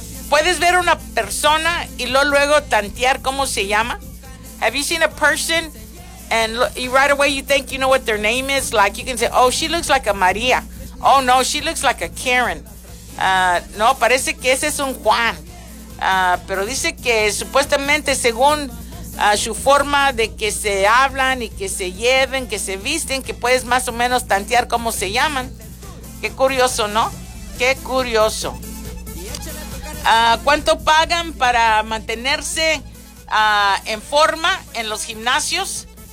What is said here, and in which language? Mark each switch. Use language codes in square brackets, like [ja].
[es] Puedes ver una persona y luego tantear cómo se llama. [en] Have you seen a person and right away you think you know what their name is? Like you can say, oh, she looks like a María. Oh, no, she looks like a Karen. [es] No, parece que ese es un Juan. Pero dice que supuestamente según su forma de que se hablan y que se lleven, que se visten, que puedes más o menos tantear cómo se llaman. Qué curioso, ¿no? Qué curioso. ¿Cuánto pagan para mantenerse en forma en los gimnasios?